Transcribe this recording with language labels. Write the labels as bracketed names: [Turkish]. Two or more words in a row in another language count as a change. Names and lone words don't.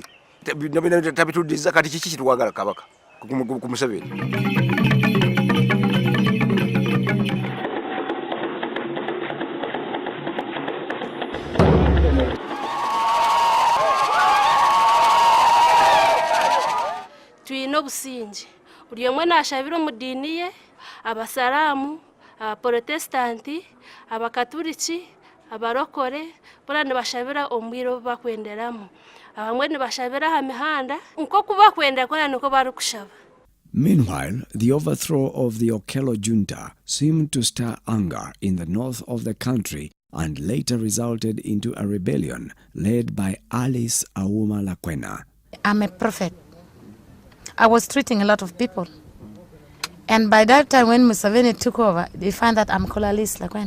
[Ganda] Tabituddiza kati kiki kitwagala Kabaka ku Museveni. [Nyankole] Tuyina obusingi buli omwe nashabira omu diini ye, abasaraamu, abaprotestanti, abakatuliki, abarokore bona nibashabira omu bwire obu bakwenderamu. Abamwe nibashabira aha mihanda nk'oku bakwenda kora niko barikushaba. [English] Meanwhile, the overthrow of the Okello junta seemed to stir anger in the north of the country and later resulted into a rebellion led by Alice Auma Lakwena. I'm a prophet. I was treating a lot of people. And by that time when Museveni took over, they found that I'm called Alice Lakwena.